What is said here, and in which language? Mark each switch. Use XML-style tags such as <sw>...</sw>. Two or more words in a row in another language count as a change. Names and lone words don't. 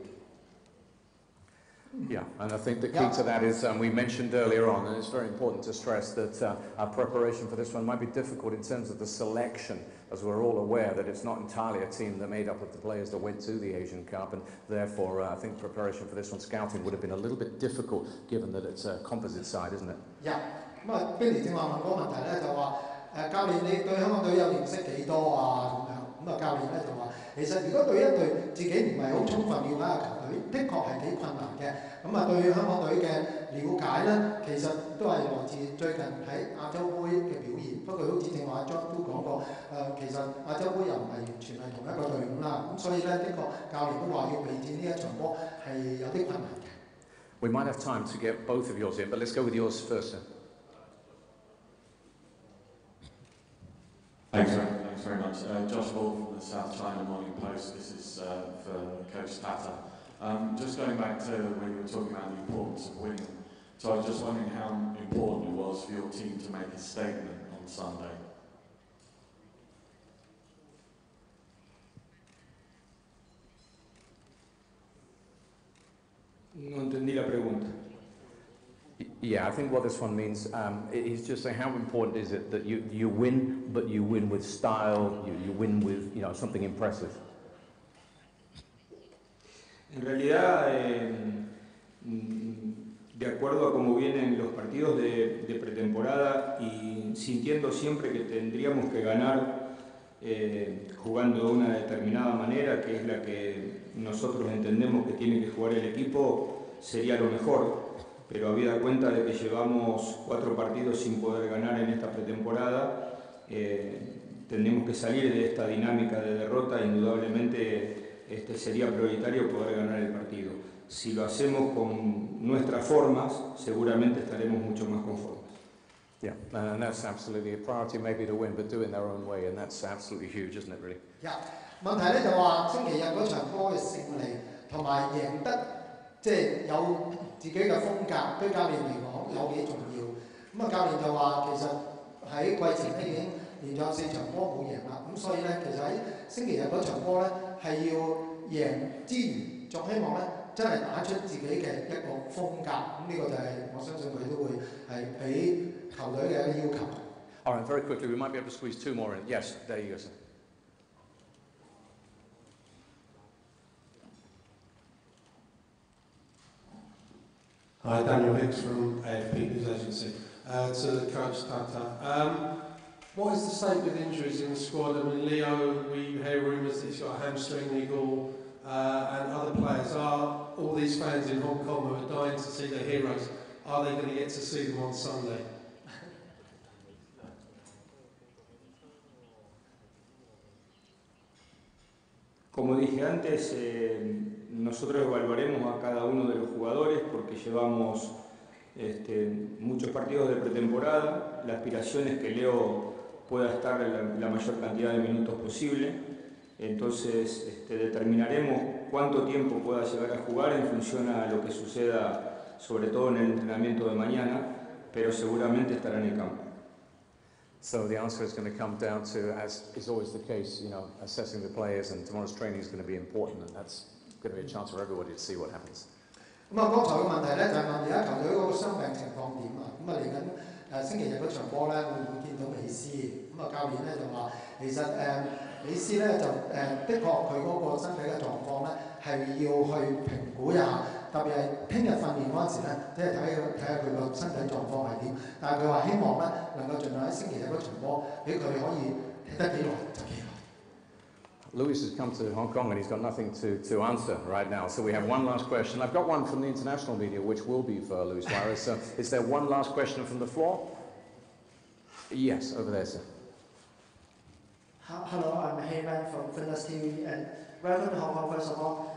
<en>Yeah, and I think the key to that is we mentioned earlier on, and it's very important to stress that our preparation for this one might be difficult in terms of the selection as we're all aware, that it's not entirely a team that made up of the players that went to the Asian Cup, and therefore I think preparation for this one, scouting, would have been a little bit difficult, given that it's a composite side, isn't it? Yeah.</en> <yue>咁啊，Billy正話問嗰個問題咧，就話教練你對香港隊有認識幾多啊？咁樣咁啊，教練咧就話其實如果對一隊自己唔係好充分了解嘅球隊，的確係幾困難嘅。咁啊，對香港隊嘅了解咧，其實都係來自最近喺亞洲杯嘅表現。不過好似正話 John 都講過，其實亞洲杯又唔係完全係同一個隊伍啦。咁所以咧，的確教練都話要備戰呢一場波係有啲困難嘅。</yue> <en>We might have time to get both of yours in, but let's go with yours first, sir. Thanks very much. Josh Ball from the South China Morning Post. This is for Coach Tata. Just going back to when you were talking about the importance of winning. So I was just wondering how important it was for your team to make a statement on Sunday.</en> <es>No entendí la pregunta.</es> <en>Yeah, I think what this one means is just saying how important is it that you win, but you win with style, you win with something impressive.</en> <es>En realidad, de acuerdo a cómo vienen los partidos de pretemporada y sintiendo siempre que tendríamos que ganar jugando de una determinada manera, que es la que nosotros entendemos que tiene que jugar el equipo, sería lo mejor. Pero habida cuenta de que llevamos 4 partidos sin poder ganar en esta pretemporada, tenemos que salir de esta dinámica de derrota. Indudablemente sería prioritario poder ganar el partido. Si lo hacemos con nuestras formas, seguramente estaremos mucho más conformes.</es> <en>Yeah, and that's absolutely a priority, maybe to win, but do it in their own way, and that's absolutely huge, isn't it, really? Yeah.</en> <yue>問題咧就話星期日嗰場波嘅勝利同埋贏得，即係有自己嘅風格，對教練嚟講有幾重要。咁啊，教練就話其實喺季前咧已經連續4場波冇贏啦，咁所以咧其實喺星期日嗰場波咧係要贏之餘，仲希望咧真係打出自己嘅一個風格。咁呢個就係我相信佢都會係俾球隊嘅一個要求。</yue> <en>All right, very quickly, we might be able to squeeze 2 more in. Yes, there you go, sir. Hi, Daniel Hicks from AFP News Agency. To Coach Tata. What is the state with injuries in the squad? I mean, Leo, we hear rumours that he's got a hamstring niggle, and other players. Are all these fans in Hong Kong who are dying to see their heroes, are they going to get to see them on Sunday?</en> <es>Como dije antes, nosotros evaluaremos a cada uno de los jugadores porque llevamos muchos partidos de pretemporada. La aspiración es que Leo pueda estar la mayor cantidad de minutos posible. Entonces determinaremos cuánto tiempo pueda llegar a jugar en función a lo que suceda, sobre todo en el entrenamiento de mañana, pero seguramente estará en el campo.</es> <en>So the answer is going to come down to, as is always the case, assessing the players, and tomorrow's training is going to be important, and that's going to be a chance for everybody to see what happens.</en> <yue>咁啊，剛才嘅問題咧就係問而家球隊嗰個傷病情況點啊？咁啊嚟緊星期日嗰場波咧，會唔會見到美斯？咁啊教練咧就話，其實美斯咧就的確佢嗰個身體嘅狀況咧係要去評估一下，特別係聽日訓練嗰陣時咧，即係睇下佢個身體狀況係點。但係佢話希望咧能夠盡量喺星期日嗰場波，俾佢可以踢得幾耐就幾耐。</yue> <en>Luis has come to Hong Kong and he's got nothing to answer right now. So we have one last question. I've got one from the international media, which will be for Luis Suarez. So is there one last question from the floor? Yes, over there, sir. Hello, I'm Heyman from Fitness TV, and welcome to Hong Kong first of all.</en>